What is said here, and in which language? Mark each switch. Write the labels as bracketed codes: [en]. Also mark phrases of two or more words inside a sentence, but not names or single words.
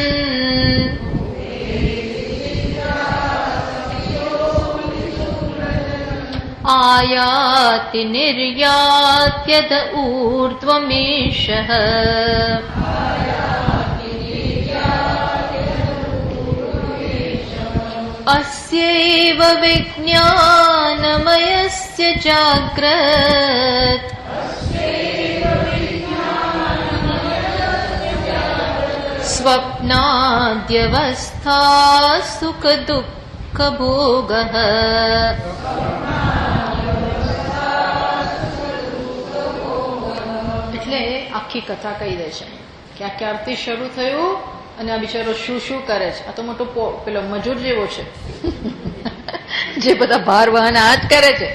[sa] आयाति निर्यात्यद ऊर्ध्वमेषः अस्यैव विज्ञानमयस्य जाग्रत् स्वप्नाद्यवस्था सुखदुःखभोगः [gu] એટલે આખી કથા કહી દે છે કે આ ક્યારથી શરૂ થયું અને આ બિચારો શું શું કરે છે. આ તો મોટો પેલો મજૂર જેવો છે જે બધા ભાર વહન આ જ કરે છે.